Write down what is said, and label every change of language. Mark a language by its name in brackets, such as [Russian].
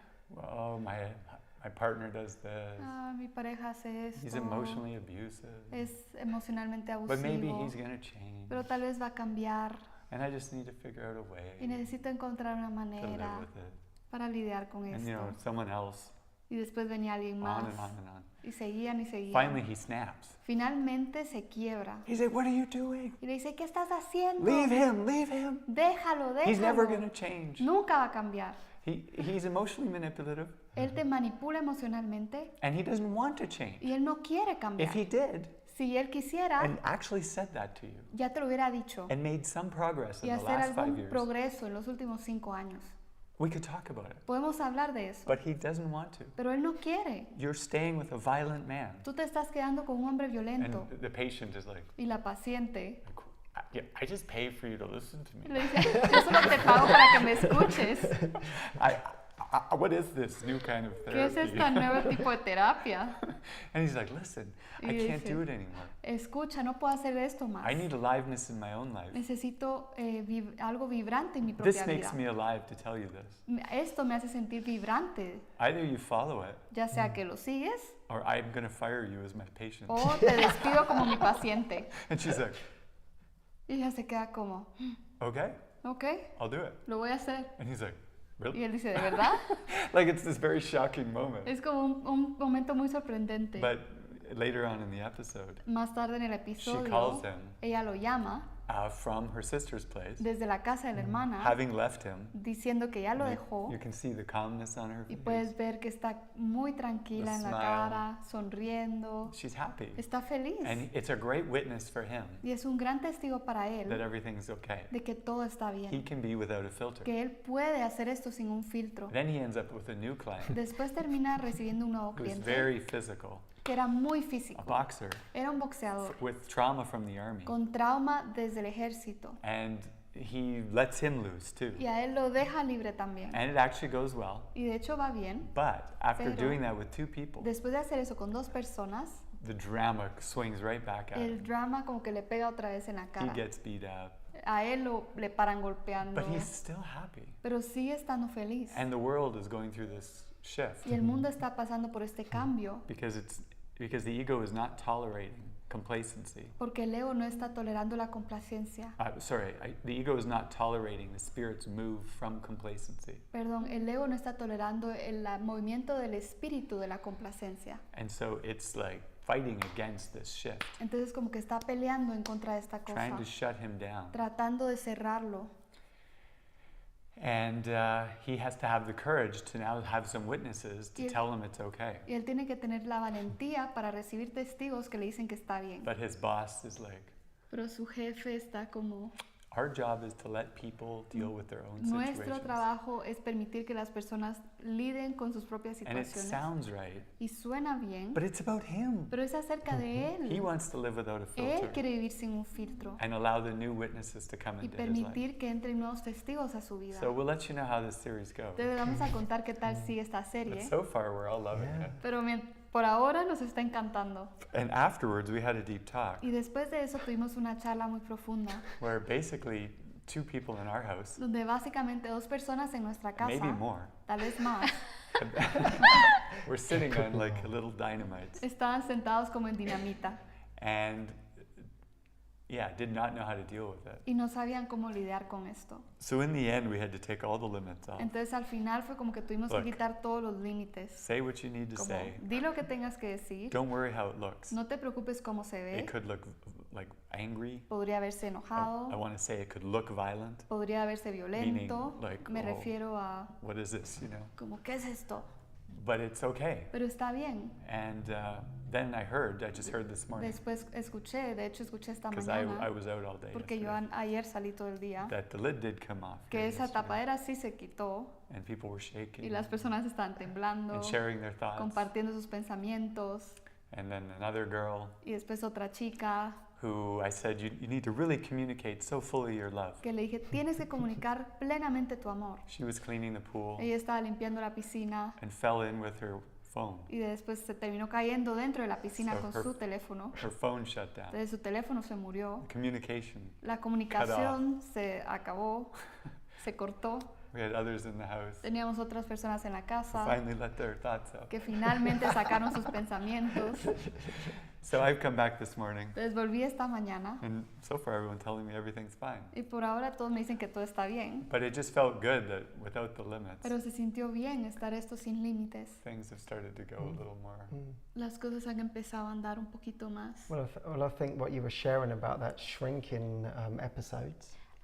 [English] Well, my partner does this. [Spanish] Mi pareja hace esto. [English] He's emotionally abusive. [Spanish] Es emocionalmente abusivo. [English] But maybe he's going to change. [Spanish] Pero tal vez va a cambiar. [English] And I just need to figure out a way [Spanish] Y necesito encontrar una [English] to [Spanish] manera [English] live with it. [Spanish] para lidiar con [English] And [Spanish] esto. [English] you know, someone else. [Spanish] Y después venía alguien [English] On [Spanish] más. [English] and on and on. [Spanish] Y seguían y seguían. [English] Finally, he snaps. [Spanish] Finalmente se quiebra. [English] He's like, "What are you doing? [Spanish] Y le dice, ¿qué estás haciendo? [English] Leave him, leave him. [Spanish] Déjalo, [English] He's never going [Spanish] déjalo. [English] to change." [Spanish] Nunca va a cambiar. [English] He's emotionally manipulative. [Spanish] Él te manipula emocionalmente. [English] And he doesn't want to change. [Spanish] Y él no quiere cambiar. [English] If he did, [Spanish] si él quisiera, [English] and actually said that to you, [Spanish] ya te lo hubiera dicho. [English] And made some progress in [Spanish] y [English] the [Spanish] hacer [English] last 5 [Spanish] algún [English] years, [Spanish] progreso en los últimos 5 años. [English] We could talk about it. [Spanish] Podemos hablar de eso. [English] But he doesn't want to. [Spanish] Pero él no quiere. [English] You're staying with a violent man. [Spanish] Tú te estás quedando con un hombre violento. [English] And the patient is like, [Spanish] y la paciente, [English] I just pay for you to listen to me. [Spanish] Le dice, yo solo te pago para que me escuches. [English] What is this new kind of therapy? [Spanish] ¿Qué es este nuevo tipo de terapia? [English] And he's like, listen, I can't do it anymore. [Spanish] Escucha, no puedo hacer esto más. [English] I need aliveness in my own life. [Spanish] Necesito algo vibrante en mi propia vida. [English] This makes me alive to tell you this. [Spanish] Esto me hace sentir vibrante. [English] Either you follow it, [Spanish] ya sea que lo sigues, [English] or I'm going to fire you as my patient. [Spanish] O te despido como mi paciente. [English] And she's like, [Spanish] y ella se queda como, [English] okay, I'll do it. [Spanish] Lo voy a hacer. [English] And he's like, really? [Spanish] Y él dice, ¿de verdad? [English] Like it's this very shocking moment. [Spanish] Es como un momento muy sorprendente. [English] But later on in the episode, [Spanish] más tarde en el episodio, [English] she calls him, [Spanish] ella lo llama [English] from her sister's place, [Spanish] desde la casa de la hermana, [English] having left him, [Spanish] diciendo que ya lo dejó. [English] You can see the calmness on her face. [Spanish] Y puedes ver que está muy tranquila en la cara, sonriendo. [English] She's happy. [Spanish] Está feliz. [English] And it's a great witness for him. [Spanish] Y es un gran testigo para él [English] that everything's okay. [Spanish] De que todo está bien. [English] He can be without a filter. [Spanish] Que él puede hacer esto sin un filtro. [English] Then he ends up with a new client. [Spanish] Después termina recibiendo un nuevo cliente. [English] Who's very physical. [Spanish] Que era muy físico. [English] A boxer. [Spanish] Era un boxeador. [English] With trauma from the army. [Spanish] Con trauma desde el ejército. [English] And he lets him loose too. [Spanish] Y a él lo deja libre también. [English] And it actually goes well. [Spanish] Y de hecho va bien. [English] But after doing that with 2 people, [Spanish] después de hacer eso con 2 personas, [English] the drama swings right back at him. [Spanish] El drama como que le pega otra vez en la cara. [English] He gets beat up. [Spanish] A él le paran golpeando. [English] But he's still happy. [Spanish] Pero sigue estando feliz. [English] And the world is going through this shift. [Spanish] Y el mundo está pasando por este cambio. [English] Because the ego is not tolerating complacency. [Spanish] Porque el ego no está tolerando la complacencia. [English] The ego is not tolerating the spirit's move from complacency. [Spanish] Perdón, el ego no está tolerando el movimiento del espíritu de la complacencia. [English] And so it's like fighting against this shift. [Spanish] Entonces como que está peleando en contra de esta cosa. [English] Trying to shut him down. [Spanish] Tratando de cerrarlo. [English] And he has to have the courage to now have some witnesses to tell him it's okay. [Spanish] Y él tiene que tener la valentía para recibir testigos que le dicen que está bien. [English] But his boss is like, [Spanish] pero su jefe está como, [English] our job is to let people deal with their own situations. [Spanish] Nuestro trabajo es permitir que las personas liden con sus propias situaciones. [English] And it sounds right. [Spanish] Y suena bien. [English] But it's about him. [Spanish] Pero es acerca de él. [English] He wants to live without a filter. [Spanish] Él quiere vivir sin un filtro. [English] And allow the new witnesses to come into his life. [Spanish] Y permitir que entren nuevos testigos a su vida. [English] So we'll let you know how this series goes. [Spanish] Te vamos a contar qué tal sigue esta serie. [English] But so far we're all loving it. [Spanish] Pero por ahora nos está encantando. [English] And afterwards we had a deep talk. [Spanish] Y después de eso tuvimos una charla muy profunda. [English] Where basically 2 people in our house. [Spanish] Donde básicamente 2 personas en nuestra casa. [English] Maybe more. [Spanish] Tal vez más. [English] We're sitting on like little dynamites. [Spanish] Estaban sentados como en dinamita. [English] And did not know how to deal with it. [Spanish] Y no sabían cómo lidiar con esto. [English] So in the end we had to take all the limits off. [Spanish] Entonces al final fue como que tuvimos que quitar todos los límites. [English] Say what you need to say. [Spanish] Di lo que tengas que decir. [English] Don't worry how it looks. [Spanish] No te preocupes cómo se ve. [English] It could look like angry. [Spanish] Podría verse enojado. [English] I want to say it could look violent. [Spanish] Podría verse violento. [English] Meaning, like, [Spanish] me refiero a [English] what is this, you know? [Spanish] Como ¿qué es esto? [English] But it's okay. [Spanish] Pero está bien. [English] And then I just heard this morning. [Spanish] Después escuché esta mañana. [English] Because I was out all day. [Spanish] Porque yo ayer salí todo el día. [English] That the lid did come off. [Spanish] Que esa tapadera sí se quitó. [English] And people were shaking. [Spanish] Y las personas estaban temblando. [English] And sharing their thoughts. [Spanish] Compartiendo sus pensamientos. [English] And then another girl. [Spanish] Y después otra chica. [English] Who I said you need to really communicate so fully your love. [Spanish] Que le dije tienes que comunicar plenamente tu amor. [English] She was cleaning the pool. [Spanish] Ella estaba limpiando la piscina. [English] And fell in with her phone. [Spanish] Y después se terminó cayendo dentro de la piscina con su teléfono. [English] Her phone shut down. [Spanish] Entonces su teléfono se murió. [English] Communication. [Spanish] La comunicación se acabó, se cortó. [English] We had others in the house. [Spanish] Teníamos otras personas en la casa. [English] Who finally let their thoughts out. [Spanish] Que finalmente sacaron sus pensamientos. [English] So I've come back this morning. [Spanish] Entonces volví esta mañana. [English] And so far everyone's telling me everything's fine. [Spanish] Y por ahora todos me dicen que todo está bien. [English] But it just felt good that without the limits. [Spanish] Pero se sintió bien estar esto sin límites. [English] Things have started to go a little more. [Spanish] Las cosas han empezado a andar un poquito más. [English] Well, I think what you were sharing about that shrinking episodes.